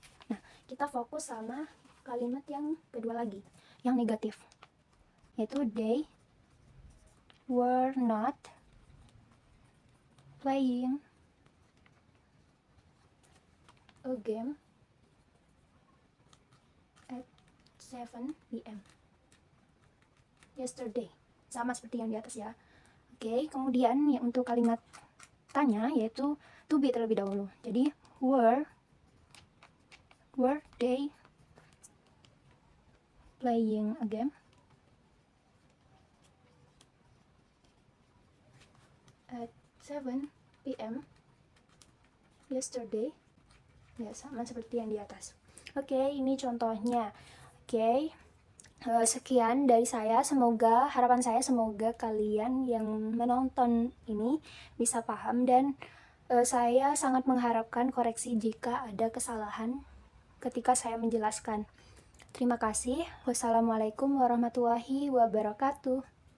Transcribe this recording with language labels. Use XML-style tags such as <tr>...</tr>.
<id>Nah, kita fokus sama kalimat yang kedua lagi, yang negatif, yaitu</id> <en>they were not playing a game at 7 PM yesterday.</en> <id>Sama seperti yang di atas ya. Oke, kemudian ya untuk kalimat tanya yaitu to be terlebih dahulu.</id> <en>Jadi were they playing a game at 7 p.m. yesterday?</en> <id>Ya, sama seperti yang di atas. Oke, ini contohnya. Oke, sekian dari saya. Harapan saya semoga kalian yang menonton ini bisa paham, dan saya sangat mengharapkan koreksi jika ada kesalahan ketika saya menjelaskan. Terima kasih. Wassalamualaikum warahmatullahi wabarakatuh.</id>